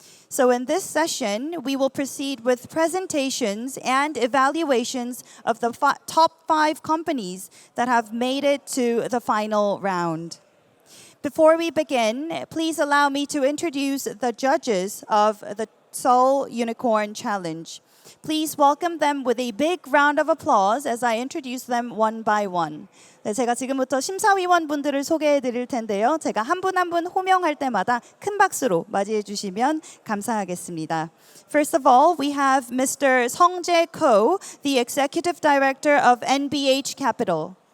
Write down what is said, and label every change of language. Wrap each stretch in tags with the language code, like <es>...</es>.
<en>So in this session, we will proceed with presentations and evaluations of the top 5 companies that have made it to the final round. Before we begin, please allow me to introduce the judges of the Seoul Unicorn Challenge. Please welcome them with a big round of applause as I introduce them one by one.</en> <ko>네, 제가 지금부터 심사위원분들을 소개해 드릴 텐데요. 제가 한 분 한 분 호명할 때마다 큰 박수로 맞이해 주시면 감사하겠습니다.</ko> <en>First of all, we have Mr. 성재 Ko, the Executive Director of NBH Capital.</en>